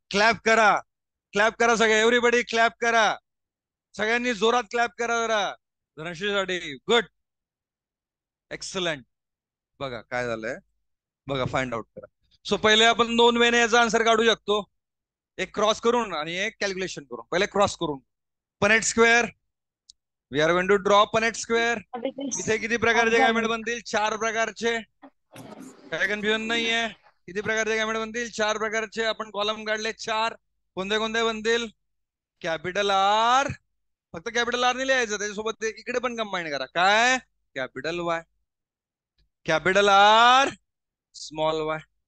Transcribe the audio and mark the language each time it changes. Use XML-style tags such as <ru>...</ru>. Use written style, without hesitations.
<mr>Clap करा, clap करा सगळे. एव्हरीबडी क्लॅप करा. सगळ्यांनी जोरात क्लॅप करा जरा धनश्रीसाठी. Good, excellent. बघा काय झालंय, बघा फाइंड आउट करा. सो पहिले आपण दोन वेने याचा आन्सर काढू शकतो, एक क्रॉस करून आणि एक कॅल्क्युलेशन करून. पहिले क्रॉस करून. Punnett square.</mr> <en>We are going to draw Punnett square.</en> <mr>इथे किती प्रकारचे गॅमेट बनतील? 4 प्रकारचे. काय कन्फ्युजन नाहीये? किती प्रकारचे गॅमेट बनतील? 4 प्रकारचे. आपण कॉलम काढले 4. कोणते कोणते बनतील?</mr> <en>Capital R.</en> <mr>फक्त कॅपिटल आर नाही लिहायचं, त्याच्यासोबत इकडे पण कंबाईन करा. काय? Capital Y. Capital R, small Y.</mr>